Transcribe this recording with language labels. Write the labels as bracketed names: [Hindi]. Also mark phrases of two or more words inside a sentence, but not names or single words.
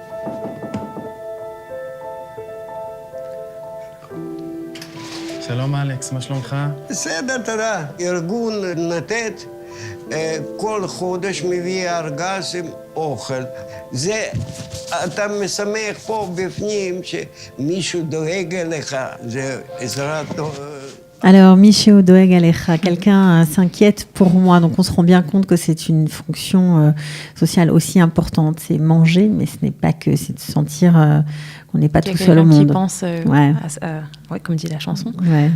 [Hebrew] שלום אלכס, מה שלומך? בסדר, תודה. ארגון נתת כל חודש מביא ארגז עם אוכל. זה, אתה משמח פה בפנים שמישהו דואג אליך, זה עזרת... [French] Alors, [Hebrew] מישהו דואג אליך, [French] quelqu'un s'inquiète pour moi. Donc, on se rend bien compte que c'est une fonction sociale aussi importante. C'est manger, mais ce n'est pas que, c'est de sentir qu'on n'est pas tout seul au monde. Qui pense, comme dit la chanson. Ouais.